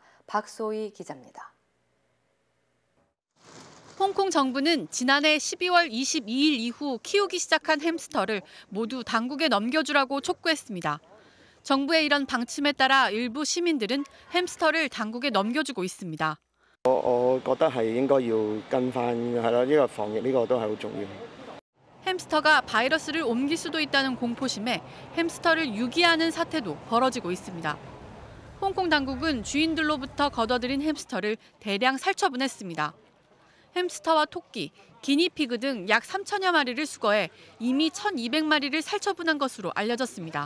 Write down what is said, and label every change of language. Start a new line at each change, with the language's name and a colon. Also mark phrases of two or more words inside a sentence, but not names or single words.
Korean: 박소희 기자입니다. 홍콩 정부는 지난해 12월 22일 이후 키우기 시작한 햄스터를 모두 당국에 넘겨주라고 촉구했습니다. 정부의 이런 방침에 따라 일부 시민들은 햄스터를 당국에 넘겨주고 있습니다.
Cantonese: 我覺得係應該要跟翻係啦，呢個防疫呢個都係好重要。
Korean: 햄스터가 바이러스를 옮길 수도 있다는 공포심에 햄스터를 유기하는 사태도 벌어지고 있습니다. 홍콩 당국은 주인들로부터 걷어들인 햄스터를 대량 살처분했습니다. 햄스터와 토끼, 기니피그 등 약 3천여 마리를 수거해 이미 1,200마리를 살처분한 것으로 알려졌습니다.